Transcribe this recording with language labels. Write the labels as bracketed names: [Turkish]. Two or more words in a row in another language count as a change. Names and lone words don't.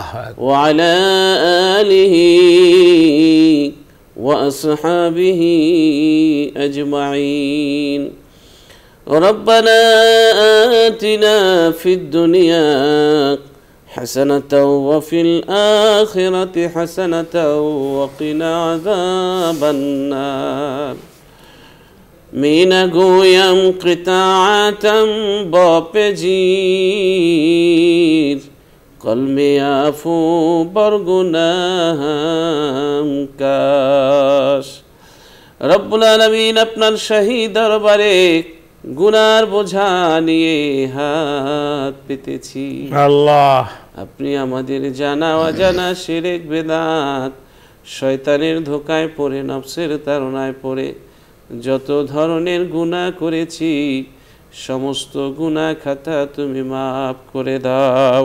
[Arabic] وعلى آله وأصحابه أجمعين. ربنا آتنا في الدنيا حسنة وفي الآخرة حسنة وقنا عذاب النار. Mina goyam qita'atan bapejir qalme afu bargunaham kash. رب العالمين, [Bangla] আপনার শাহী দরবারে গুনার বোঝা নিয়ে হাত পেতেছি। আল্লাহ, আপনি আমাদের জানা অজানা শিরক বেদাত, শয়তানের ধোকায় পড়ে, নফসের তাড়নায় পড়ে যত ধরনের গুনাহ করেছি সমস্ত গুনাহ খাতা তুমি মাফ করে দাও।